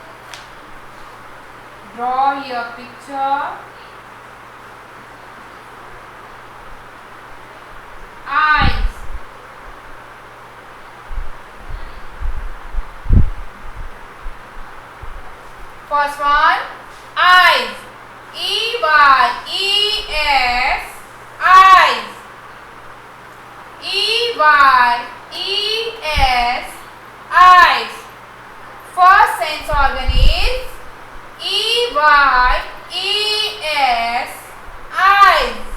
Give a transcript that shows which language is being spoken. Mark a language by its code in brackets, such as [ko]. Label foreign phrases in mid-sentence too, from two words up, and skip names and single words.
[en] Draw your picture. Eyes. First one, eyes. E-Y-E-S, eyes. E-Y-E-S, eyes. First sense organ is E-Y-E-S, eyes.